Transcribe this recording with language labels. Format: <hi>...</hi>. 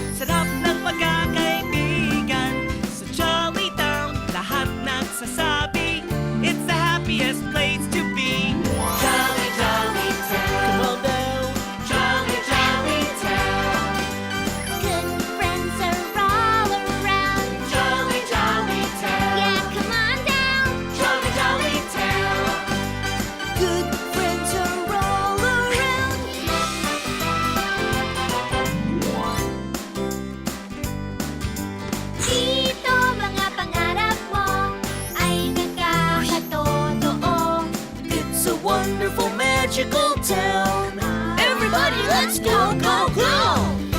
<tl>Sarap ng pagkakaibigan.</tl> <en>Sa Jolly Town,</en> <tl>lahat nagsasabi,</tl> <en>it's the happiest place to be. Jolly, jolly town. Come on down. Jolly, jolly town. Good friends are all around. Jolly, jolly town. Yeah, come on down. Jolly, jolly town. Good friends are all around.</en> <tl>Dito mga pangarap mo ay nagkakatotoo.</tl> <en>It's a wonderful, magical town. Everybody, let's go, go, go!</en>